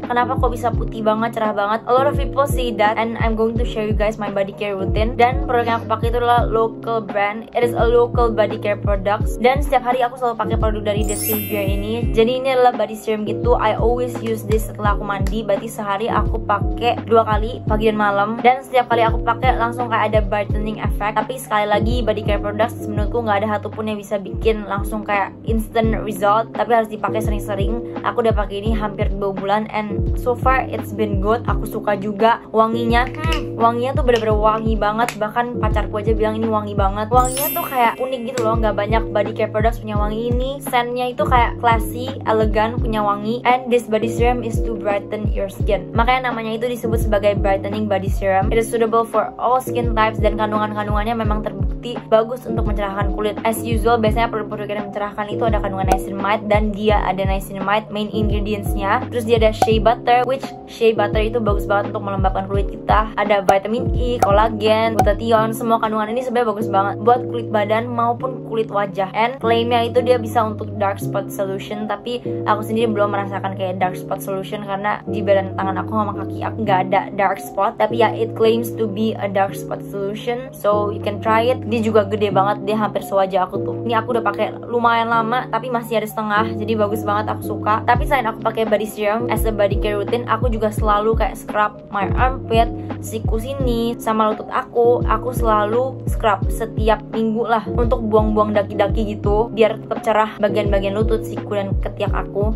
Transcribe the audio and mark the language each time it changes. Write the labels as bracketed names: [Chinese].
[Indonesian] Kenapa kok bisa putih banget, cerah banget? [English] A lot of people say that, and I'm going to share you guys my body care routine. [Indonesian] Dan produk yang aku pakai itu adalah local brand. [English] It is a local body care products. [Indonesian] Dan setiap hari aku selalu pakai produk dari The Savior ini. Jadi ini adalah body serum gitu. [English] I always use this [Indonesian] setelah aku mandi. Berarti sehari aku pakai 2 kali, pagi dan malam. Dan setiap kali aku pakai langsung kayak ada brightening effect. Tapi sekali lagi, body care products menurutku nggak ada satupun yang bisa bikin langsung kayak instant result, tapi harus dipakai sering-sering. Aku udah pakai ini hampir 2 bulan [English] and so far it's been good. [Indonesian] Aku suka juga wanginya. Wanginya tuh bener-bener wangi banget. Bahkan pacarku aja bilang ini wangi banget. Wanginya tuh kayak unik gitu loh. Nggak banyak body care products punya wangi ini. Scentnya itu kayak classy, elegan, punya wangi. [English] And this body serum is to brighten your skin. [Indonesian] Makanya namanya itu disebut sebagai brightening body serum. [English] It is suitable for all skin types [Indonesian] dan kandungan-kandungannya memang terbukti bagus untuk mencerahkan kulit. As usual, biasanya produk-produk yang mencerahkan itu ada kandungan niacinamide, dan dia ada niacinamide main ingredientsnya. Terus dia ada shea butter, which shea butter itu bagus banget untuk melembabkan kulit kita. Ada vitamin E, kolagen, glutathione, semua kandungan ini sebenarnya bagus banget buat kulit badan maupun kulit wajah. And klaimnya itu dia bisa untuk dark spot solution, tapi aku sendiri belum merasakan kayak dark spot solution karena di badan tangan aku sama kaki aku nggak ada dark spot. Tapi ya, [English] it claims to be a dark spot solution, so you can try it. [Indonesian] Dia juga gede banget, dia hampir sewajah aku tuh. Ini aku udah pakai lumayan lama, tapi masih ada setengah, jadi bagus banget, aku suka. Tapi selain aku pakai body serum as a body care routine, aku juga selalu kayak [English] scrub my armpit, [Indonesian] siku sini, sama lutut aku selalu scrub setiap minggu lah untuk buang-buang daki-daki gitu, biar tetap cerah bagian-bagian lutut, siku dan ketiak aku.